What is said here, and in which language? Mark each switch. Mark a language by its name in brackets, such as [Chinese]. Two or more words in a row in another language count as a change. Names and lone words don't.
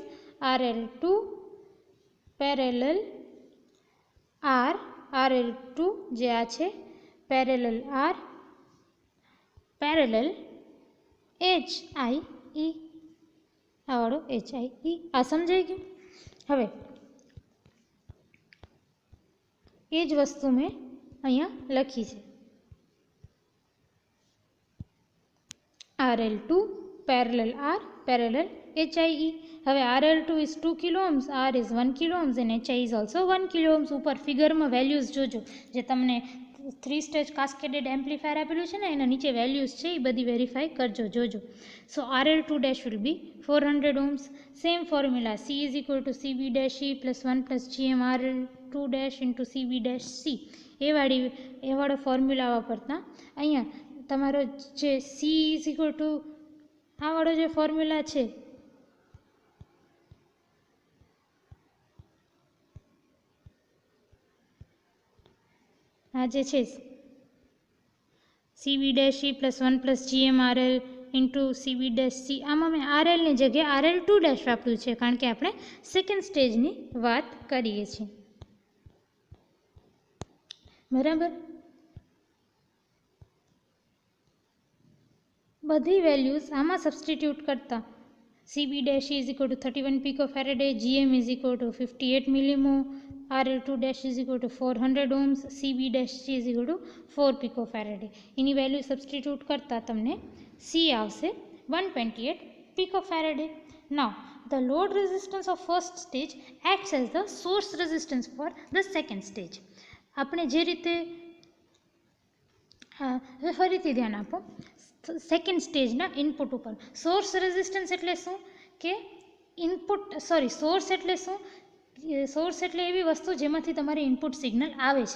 [English] RL2 parallel R, [Gujarati] RL2 જે આ છે [English] parallel R parallel HIE, [Gujarati] આ વાળો HIE. આ સમજાઈ ગયું? હવે એ જ વસ્તુ મેં અહીંયા લખી છે. [English] RL2 parallel R parallel HIE. [Gujarati] હવે [English] RL2 is 2 kilo ohms, R is 1 kilo ohms and HIE is also 1 kilo ohms. [Gujarati] ઉપર ફિગરમાં વેલ્યુઝ જોજો, જે તમને 3 [English] stage cascaded amplifier [Gujarati] આપેલું છે ને એના નીચે વેલ્યુઝ છે એ બધી વેરીફાઈ કરજો, જોજો. [English] સો RL2 dash will be 400 ohms. same formula, C is equal to CB dash E plus 1 plus GM RL2 dash into CB dash C, [Gujarati] એ વાળો ફોર્મ્યુલા વાપરતા અહીંયા તમારો જે [English] C is equal to [Gujarati] આ વાળો જે ફોર્મ્યુલા છે આ જે છે [English] CB dash E plus 1 plus GM RL into CB dash C, [Gujarati] આમાં મેં RLની જગ્યાએ RL2 dash વાપર્યું છે કારણ કે આપણે સેકન્ડ સ્ટેજની વાત કરીએ છીએ. બરાબર. બધી વેલ્યુઝ આમાં સબસ્ટિટ્યૂટ કરતા [English] CB dash is equal to 31 picofarad, GM is equal to 58 millimo, RL2 dash is equal to 400 ohms, CB dash is equal to 4 picofarad. [Gujarati] એની વેલ્યુ સબસ્ટિટ્યૂટ કરતા તમને C આવશે 128 picofarad. [English] Now the load resistance of first stage acts as the source resistance for the second stage. [Gujarati] આપણે જે રીતે ફરીથી ધ્યાન આપો સેકન્ડ સ્ટેજના ઇનપુટ ઉપર [English] source resistance [Gujarati] એટલે શું કે સોર્સ એટલે શું? સોર્સ એટલે એવી વસ્તુ જેમાંથી તમારે [English] input signal [Gujarati] આવે છે.